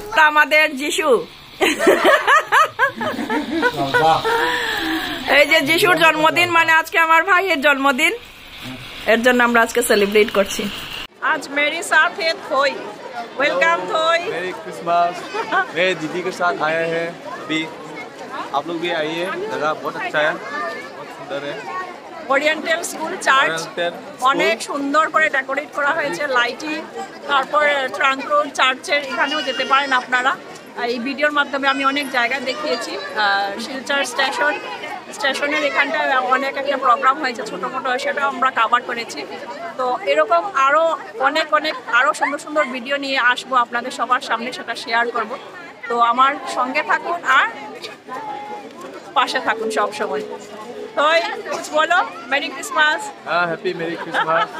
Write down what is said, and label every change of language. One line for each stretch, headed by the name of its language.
Bangla: আমাদের যিশু, এই যে যিশুর জন্মদিন, মানে আজকে আমার ভাইয়ের জন্মদিন, এর জন্য আমরা আজকে সেলিব্রেট করছি।
Hindi: आज मेरे साथ है थोई। वेलकम थोई। मेरी क्रिसमस मेरे दीदी के साथ आए हैं अभी, आप लोग भी आइए, जगह बहुत अच्छा है, बहुत सुंदर है।
Bangla: ওরিয়েন্টাল স্কুল চার্চ অনেক সুন্দর করে ডেকোরেট করা হয়েছে, লাইটিং, তারপর ট্রাঙ্ক রোড চার্চের এখানেও যেতে পারেন আপনারা। এই ভিডিওর মাধ্যমে আমি অনেক জায়গায় দেখিয়েছি। শিলচর স্টেশনের এখানটায় অনেক একটা প্রোগ্রাম হয়েছে ছোটো মোটো, সেটাও আমরা কাভার করেছি। তো এরকম আরও অনেক আরও সুন্দর সুন্দর ভিডিও নিয়ে আসবো আপনাদের সবার সামনে, সেটা শেয়ার করব। তো আমার সঙ্গে থাকুন আর পাশে থাকুন সব সময়।
Hindi: तो कुछ बोलो,
English: Merry Christmas. हाँ, happy merry Christmas